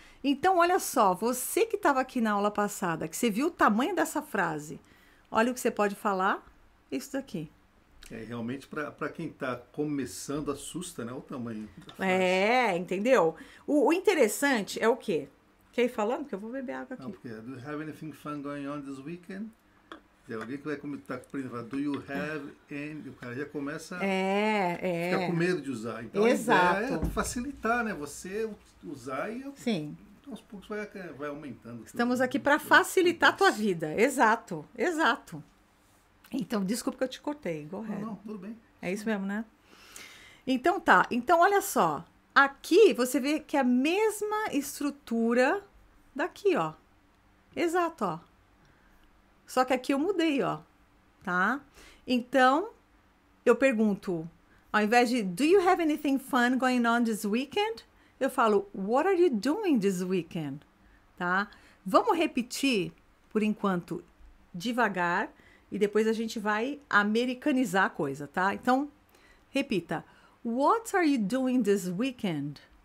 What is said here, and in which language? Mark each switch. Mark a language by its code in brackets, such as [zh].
[pt] Então, olha só, você que estava aqui na aula passada, que você viu o tamanho dessa frase, olha o que você pode falar, isso daqui. Realmente, para quem está começando, assusta, né, o tamanho da frase. Entendeu? O interessante é o quê? Quer ir falando? Que eu vou beber água aqui. Não, porque [en] do you have anything fun going on this weekend? [pt] Tem alguém que vai estar aprendendo, [en] do you have any... [pt] O cara já começa a ficar com medo de usar. Então, exato. A ideia é facilitar, né? Você usar e sim, aos poucos vai aumentando. Estamos aqui para facilitar a tua vida. Exato, exato. Então, desculpa que eu te cortei. [en] Go ahead. [pt] Não, tudo bem. É isso mesmo, né? Então, tá. Então, olha só. Aqui, você vê que é a mesma estrutura daqui, ó. Exato, ó. Só que aqui eu mudei, ó. Tá? Então, eu pergunto, ao invés de [en] do you have anything fun going on this weekend? [pt] Eu falo, [en] what are you doing this weekend? [pt] Tá? Vamos repetir, por enquanto, devagar, e depois a gente vai americanizar a coisa, tá? Então, repita. [en] What are you doing this weekend?